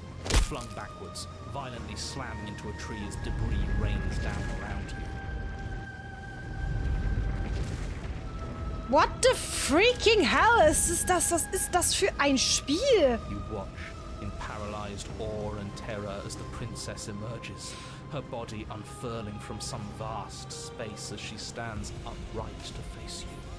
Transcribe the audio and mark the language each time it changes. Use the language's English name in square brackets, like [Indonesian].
[English] You're flung backwards, violently slamming into a tree as debris rains down around you. What the freaking hell [German] ist das? Was ist das für ein Spiel? [English] You watch in paralyzed awe and terror as the princess emerges, her body unfurling from some vast space as she stands upright to face you.